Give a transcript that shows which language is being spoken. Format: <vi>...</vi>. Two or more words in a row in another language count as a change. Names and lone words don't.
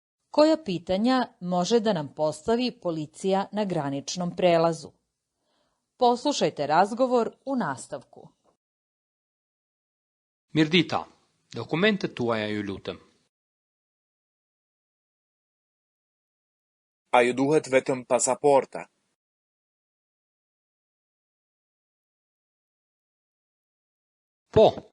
<sr>Koja pitanja može da nam postavi policija na graničnom prelazu? Poslušajte razgovor u nastavku.</sr> <sq>Mirdita, dokumente tuaja ju lutem. A ju duhet vetëm pasaporta? Po,</sq>